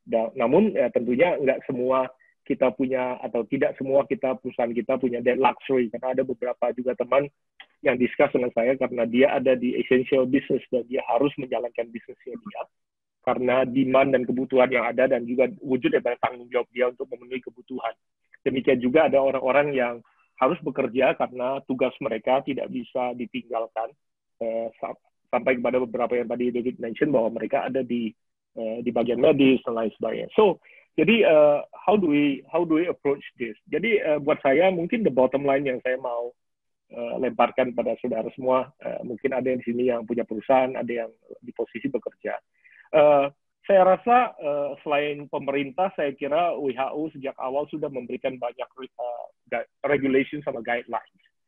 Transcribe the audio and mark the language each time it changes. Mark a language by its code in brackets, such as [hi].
[id] Namun tentunya nggak semua kita punya, atau tidak semua perusahaan kita punya [en] that luxury, [id] karena ada beberapa juga teman yang discuss dengan saya karena dia ada di essential business dan dia harus menjalankan bisnisnya dia karena demand dan kebutuhan yang ada, dan juga wujud daripada tanggung jawab dia untuk memenuhi kebutuhan. Demikian juga ada orang-orang yang harus bekerja karena tugas mereka tidak bisa ditinggalkan, sampai kepada beberapa yang tadi David mention bahwa mereka ada di bagian medis dan lain sebagainya. [en] So, [id] jadi [en] how do we approach this? [id] Jadi buat saya mungkin [en] the bottom line [id] yang saya mau lemparkan pada saudara semua, mungkin ada yang di sini yang punya perusahaan, ada yang di posisi bekerja. Saya rasa selain pemerintah, saya kira WHO sejak awal sudah memberikan banyak regulation sama guidelines.